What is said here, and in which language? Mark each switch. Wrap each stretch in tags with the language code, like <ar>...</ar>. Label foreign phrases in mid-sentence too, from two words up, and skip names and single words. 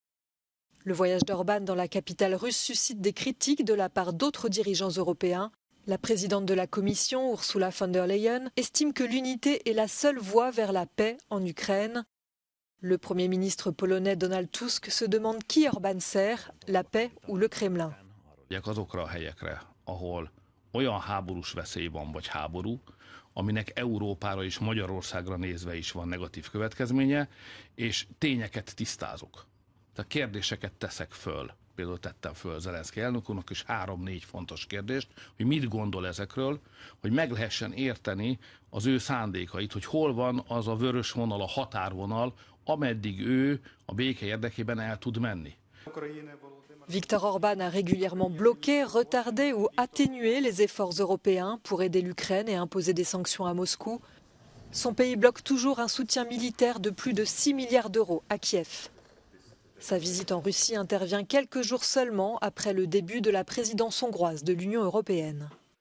<fr>Le voyage d'Orban dans la capitale russe suscite des critiques de la part d'autres dirigeants européens. La présidente de la Commission, Ursula von der Leyen, estime que l'unité est la seule voie vers la paix en Ukraine. Le Premier ministre polonais Donald Tusk se demande qui Orban sert, la paix ou le Kremlin.</fr> <hu>Azokra a helyekre, ahol olyan háborús veszély van, vagy háború, aminek Európára és Magyarországra nézve is van negatív következménye, és tényeket tisztázok. Tehát kérdéseket teszek föl. Például tettem föl Zelenszky elnök úrnak is 3-4 fontos kérdést, hogy mit gondol ezekről, hogy meg lehessen érteni az ő szándékait, hogy hol van az a vörös vonal, a határvonal, ameddig ő a béke érdekében el tud menni.</hu> <fr>Viktor Orban a régulièrement bloqué, retardé ou atténué les efforts européens pour aider l'Ukraine et imposer des sanctions à Moscou. Son pays bloque toujours un soutien militaire de plus de 6 milliards d'euros à Kiev. Sa visite en Russie intervient quelques jours seulement après le début de la présidence hongroise de l'Union européenne.</fr>